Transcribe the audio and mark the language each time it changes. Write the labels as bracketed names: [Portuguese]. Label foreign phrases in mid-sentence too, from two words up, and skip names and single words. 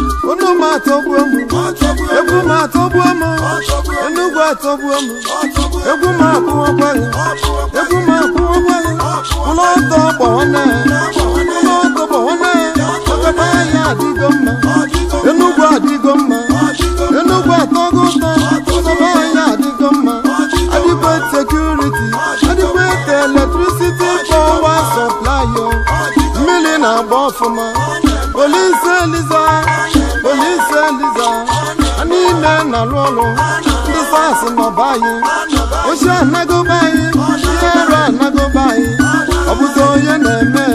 [Igbo] Unu ma atọgbuo m. Egwu ma atọgbuo m. Enugwu atọgbuo m. Egwu m akwụọkwa gị. Egwu m akwụọkwa gị. Ụlọ ọtọ kpọọ nne. Ụlọ ọtọ kpọọ nne. Ọkọta ya adịgo mma. Enugwu adịgo mma. Enugwu atọgo ụtọ. Ọkọta ya adịgo mma. [English] Adequate security. Adequate electricity power supply, yo. [Igbo] Mmiri na-agba ọfụma. Police Eliza. Police Eliza. Ha niile na-alụ ọlụ. Ndị sars nọ be anyị. Ochi anago be anyị. Ihe arụ anago be anyị. Ọ bụzi onye na-eme.